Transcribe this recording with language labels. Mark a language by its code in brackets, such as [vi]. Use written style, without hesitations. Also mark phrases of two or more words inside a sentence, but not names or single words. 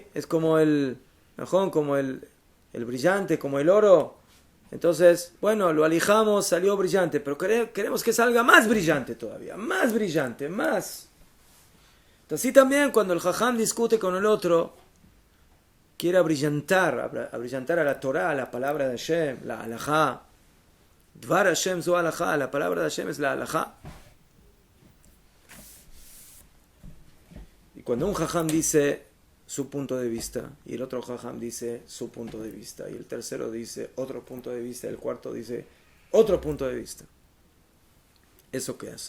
[es] Es como el brillante, como el oro. Entonces, bueno, lo alijamos, salió brillante, pero queremos que salga más brillante todavía, más brillante, más. Entonces, así también cuando el jajam discute con el otro, quiere abrillantar a la Torah, a la palabra de Hashem, la halajá. [he] דבר השם זו הלכה, [es] la palabra de Hashem es la halajá. Y cuando un jajam dice su punto de vista, y el otro jajam dice su punto de vista, y el tercero dice otro punto de vista, y el cuarto dice otro punto de vista, ¿eso qué hace?